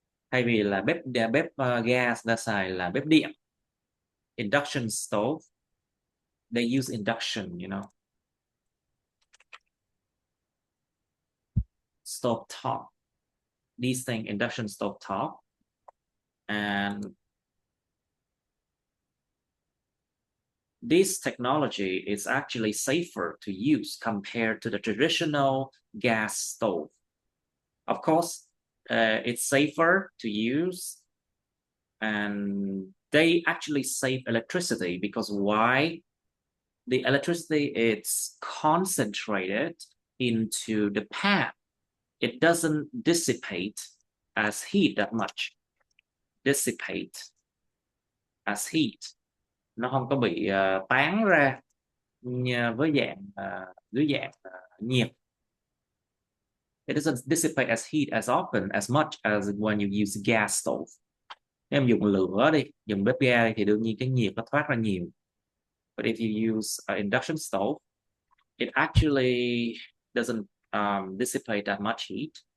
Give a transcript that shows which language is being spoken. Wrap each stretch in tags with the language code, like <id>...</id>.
<vi>Thay vì là bếp gas, ta xài là bếp điện.</vi> <en>Induction stove, they use induction, you know. Stove top. These things, induction stove top. And this technology is actually safer to use compared to the traditional gas stove. Of course, it's safer to use, and they actually save electricity because why? The electricity is concentrated into the pan. It doesn't dissipate as heat that much. Dissipate as heat.</en> <vi>Nó không có bị tán ra với dưới dạng nhiệt.</vi> <en>It doesn't dissipate as heat as often, as much as when you use gas stove.</en> <vi>Nếu em dùng lửa đi, dùng bếp ga đi, thì đương nhiên cái nhiệt nó thoát ra nhiều.</vi> <en>But if you use an induction stove, it actually doesn't dissipate that much heat.</en>